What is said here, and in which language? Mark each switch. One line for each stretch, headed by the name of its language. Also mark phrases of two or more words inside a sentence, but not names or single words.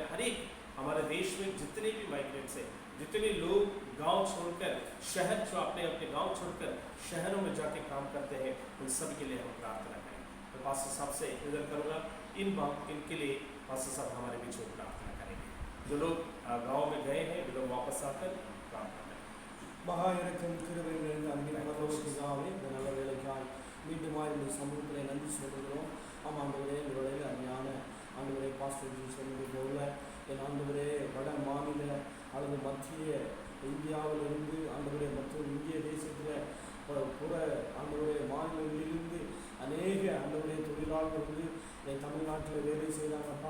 Hindi: हर एक हमारे देश में जितने भी माइग्रेट्स हैं, जितने लोग गांव छोड़कर शहर जो अपने अपने गांव छोड़कर शहरों में जाके काम करते हैं, उन सब के लिए हम प्रार्थना करें। तो पास्टर साहब से निवेदन करूँगा इनके लिए पास्टर साहब हमारे बीच में प्रार्थना करेंगे। जो लोग गाँव में गए हैं वे लोग वापस आकर प्रार्थना करें।
Tamil: மீண்டுமாய் இந்த சமூகத்தில் நன்றி சொல்கிறோம். ஆண்டவரே எங்களுடைய அருமையான ஆண்டவரே பாஸ்டர் ஜி சொன்னது போல என் ஆண்டவரே வட மாநில அல்லது மத்திய இந்தியாவிலிருந்து ஆண்டவரே மற்றும் இந்திய தேசத்தில் புற ஆண்டவரே மாநிலங்களிலிருந்து அநேக ஆண்டவரே தொழிலாளர்கள் வந்து தமிழ்நாட்டில் வேலை செய்கிறாங்கப்பா.